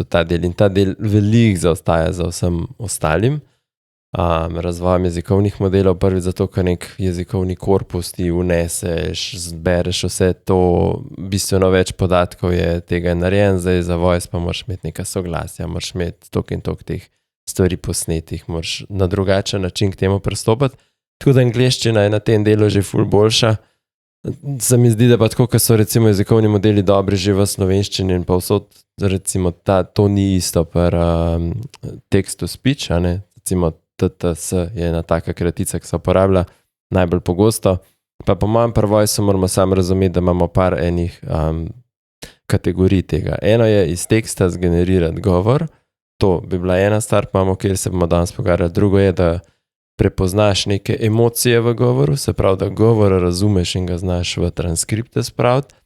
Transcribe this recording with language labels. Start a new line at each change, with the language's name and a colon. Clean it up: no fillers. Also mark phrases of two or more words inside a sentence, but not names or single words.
Slovenian: ta del in ta del veliko zaostaja za vsem ostalim razvojem jezikovnih modelov, prvi zato, ker nek jezikovni korpus ti uneseš, zbereš vse to, bistveno več podatkov je tega narejen, zdaj za voice pa moraš imeti neka soglasja, moraš imeti tok in tok teh stvari posnetih, moraš na drugačen način k temu pristopiti, tako da angleščina je na tem delu že ful boljša. Se mi zdi, da pa tako, ko so recimo jezikovni modeli dobri že v slovenščini in pa vsod, recimo to ni isto per
English: text-to-speech,
Slovenian: recimo TTS je ena taka kratica, ki se uporablja najbolj pogosto, pa po mojem pri voice moramo samo razumeti, da imamo par enih kategorij tega. Eno je iz teksta zgenerirati govor, to bi bila ena stvar, pa imamo, kjer se bomo danes pogovarjali, drugo je, da prepoznaš neke emocije v govoru, se pravi, da govor razumeš in ga znaš v transkripte spraviti.